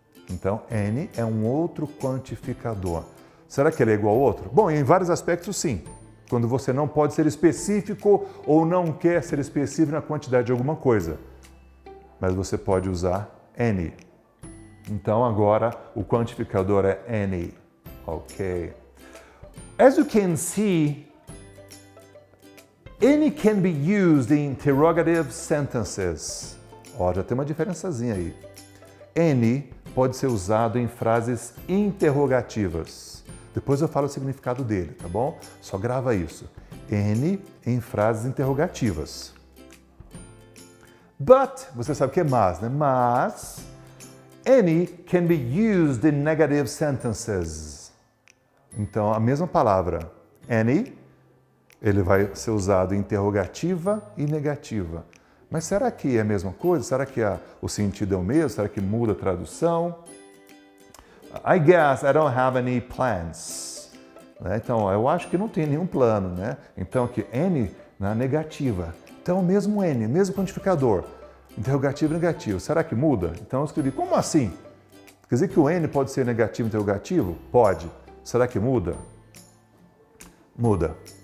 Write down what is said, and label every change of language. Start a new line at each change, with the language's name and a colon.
Portuguese: Então, any é um outro quantificador. Será que ele é igual ao outro? Bom, em vários aspectos, sim. Quando você não pode ser específico ou não quer ser específico na quantidade de alguma coisa. Mas você pode usar any. Então, agora, o quantificador é any. Ok.
English: As you can see, any can be used in interrogative sentences.
Portuguese: Ó, já tem uma diferençazinha aí. Any pode ser usado em frases interrogativas. Depois eu falo o significado dele, tá bom? Só grava isso. Any em frases interrogativas.
English: But,
Portuguese: você sabe o que é mas, né? Mas,
English: any can be used in negative sentences.
Portuguese: Então, a mesma palavra, any, ele vai ser usado em interrogativa e negativa. Mas será que é a mesma coisa? Será que o sentido é o mesmo? Será que muda a tradução?
English: I guess I don't have any plans.
Portuguese: Então, eu acho que não tem nenhum plano, né? Então, aqui, any na negativa. Então, o mesmo N, mesmo quantificador. Interrogativo e negativo. Será que muda? Então, eu escrevi, como assim? Quer dizer que o N pode ser negativo e interrogativo? Pode. Será que muda? Muda.